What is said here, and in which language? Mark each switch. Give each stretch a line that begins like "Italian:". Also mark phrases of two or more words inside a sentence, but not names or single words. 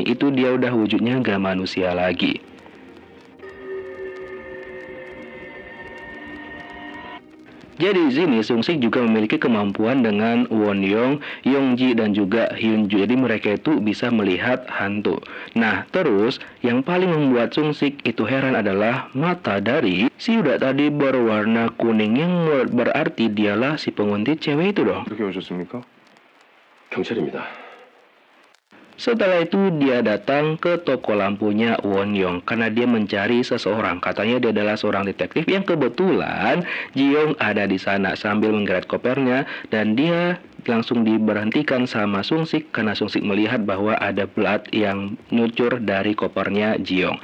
Indonesian: Itu dia udah wujudnya nggak manusia lagi. Jadi di sini Sung Sik juga memiliki kemampuan dengan Won Young, Yong Ji dan juga Hyun Ju. Jadi mereka itu bisa melihat hantu. Nah, terus yang paling membuat Sung Sik itu heran adalah mata dari si Yuda tadi berwarna kuning yang berarti dialah si penguntit cewek itu dong.
Korean: 어떻게 오셨습니까? 경찰입니다.
Indonesian: Setelah itu dia datang ke toko lampunya Won Young karena dia mencari seseorang. Katanya dia adalah seorang detektif yang kebetulan Ji Young ada di sana sambil menggeret kopernya dan dia langsung diberhentikan sama Sung Sik karena Sung Sik melihat bahwa ada blood yang nyucur dari kopernya Ji Young.